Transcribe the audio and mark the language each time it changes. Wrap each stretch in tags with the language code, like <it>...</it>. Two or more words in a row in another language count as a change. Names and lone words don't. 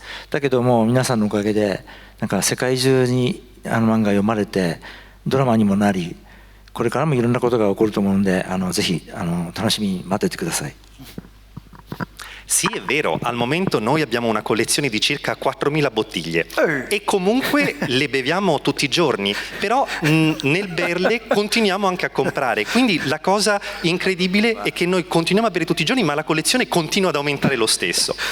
<ja>だけども皆さんのおかげでなんか世界中に漫画が読まれてドラマにもなり、これからもいろんなことが起こると思うのでぜひ楽しみに待っててください。</ja> <it>Sì, è vero, al momento noi abbiamo una collezione di circa 4.000 bottiglie e comunque le beviamo tutti i giorni, però nel berle continuiamo anche a comprare, quindi la cosa incredibile è che noi continuiamo a bere tutti i giorni ma la collezione continua ad aumentare lo stesso.</it>